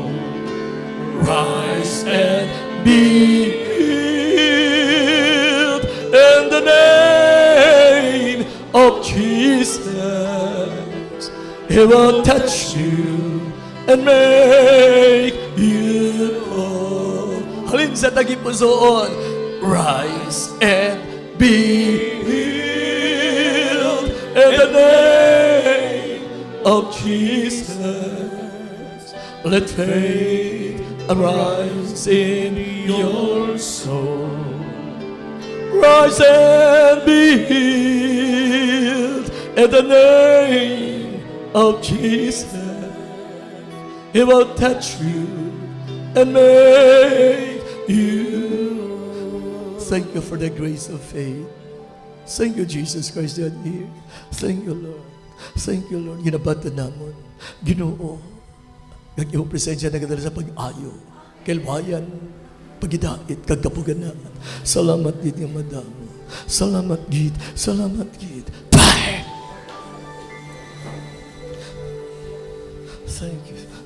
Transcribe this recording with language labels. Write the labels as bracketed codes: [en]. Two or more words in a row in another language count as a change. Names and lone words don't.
[en] Rise and be healed in the name of Jesus. He will touch you and make you whole. [hil] Halin sa tagipusoon, [en] rise and be healed in the name of Jesus. Let faith arise in your soul. Rise and be healed in the name of Jesus. He will touch you and make you. Thank you for the grace of faith. Thank you, Jesus Christ, that here. Thank you, Lord. Thank you, Lord. [hil] Ginabata namon. Ginoo. Kag iyong presensya nagadala sa pag-ayo. Kelwayan. Pagidait. Kagkapuganan. Salamat gid nga madam. Salamat gid. Salamat gid. [en] Bye! Thank you.